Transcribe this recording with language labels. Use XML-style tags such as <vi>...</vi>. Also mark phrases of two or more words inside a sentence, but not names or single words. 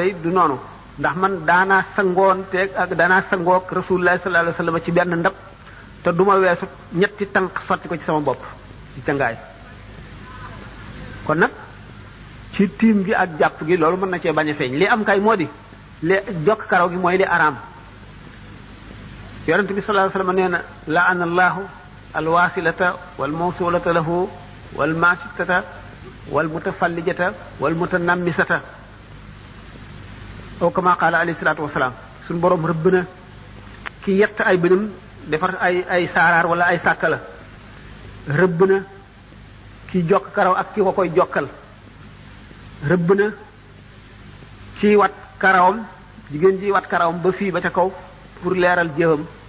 <wo>day du noonu ndax man daanaa sangoonteeg ak daanaa sangoog</wo> <ar>رسول الله صلى الله عليه وسلم</ar> <wo>ci benn ndab te duma weesu ñetti tànk sotti ko ci sama bopp ci cangaay kon nag ci tiim gi ak jàpp gi loolu mën na cee bañ a feeñ li am kay moo di li jokk karaw gi mooy li araam yonente bi</wo> <ar>صلى الله عليه وسلم</ar> <wo>nee na</wo> <ar>لعن الله الواصلة والموصولة له والماشطة والمتفلجة والمتنمصة أو كما قال عليه الصلاة والسلام</ar> <wo>suñu borom rëbb na ki yett ay bënam defar ay saaraar wala ay sàkkala rëbb na ki jokk karaw ak ki ko koy jokkal rëbb na ci wat karawam jigéen ji wat karawam ba fii ba ca kaw pour leeral jéewam</wo>